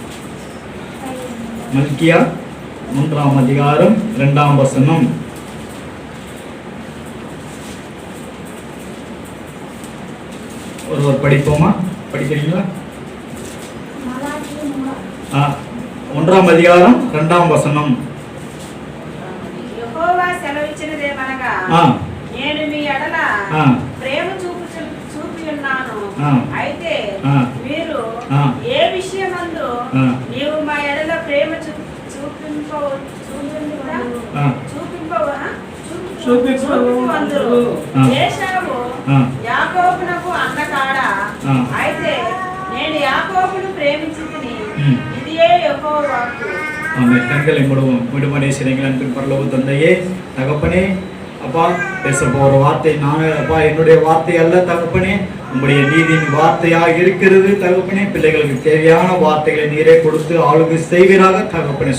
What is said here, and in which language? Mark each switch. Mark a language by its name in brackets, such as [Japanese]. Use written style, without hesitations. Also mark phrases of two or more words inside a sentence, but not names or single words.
[Tamil] மல்கியா 1ஆம் அதிகாரம் 2ஆம் வசனம். ஒருவர் படிப்போமா? படிக்கிறீங்களா? 1ஆம் அதிகாரம் 2ஆம் வசனம். [Telugu] యెహోవా సెలవిచ్చినదేమనగా, నేను మీ ఎడల ప్రేమ చూపి ఉన్నాను. అయితే మీరు ఏ విషయమందు నీవు మా ఎడల ప్రేమ చూపింపవందురు. ఏశావు యాకోబునకు అన్నకాడా, అయితే నేను యాకోబును ప్రేమించితిని. ఇదియే యెహోవా వాక్కు. [Tamil] ஆமென். கண்களை மூடுமனே சிறைகள் அன்பின் பரலோக தந்தையே, தகப்பனே, அப்பா பேச போற வார்த்தை நானே அப்பா, என்னுடைய வார்த்தை அல்ல தகப்பனே, உங்களுடைய நீதியின் வார்த்தையாக இருக்கிறது தகப்பனே. பிள்ளைகளுக்கு தேவையான வார்த்தைகளை நீரே கொடுத்து ஆளுகை செய்வீராக தகப்பனே.